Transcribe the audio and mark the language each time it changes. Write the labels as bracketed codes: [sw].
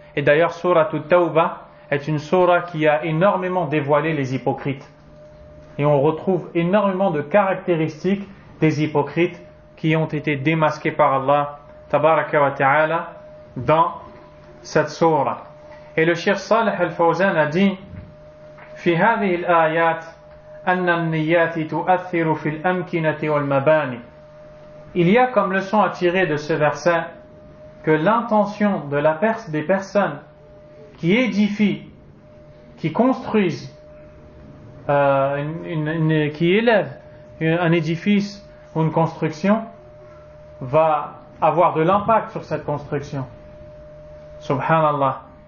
[fr] Et d'ailleurs, Surah At-Tawbah est une surah qui a énormément dévoilé les hypocrites. Et on retrouve énormément de caractéristiques des hypocrites qui ont été démasqués par Allah tabaraka wa ta'ala dans cette surah. Et le Cheikh Salih al-Fawzan a dit [ar] في هذه الآيات أن النيات تؤثر في الأمكنة والمباني. [fr] Il y a comme leçon à tirer de ce verset que l'intention des personnes qui édifient, qui construisent, qui élèvent un édifice ou une construction va avoir de l'impact sur cette construction. Subhanallah.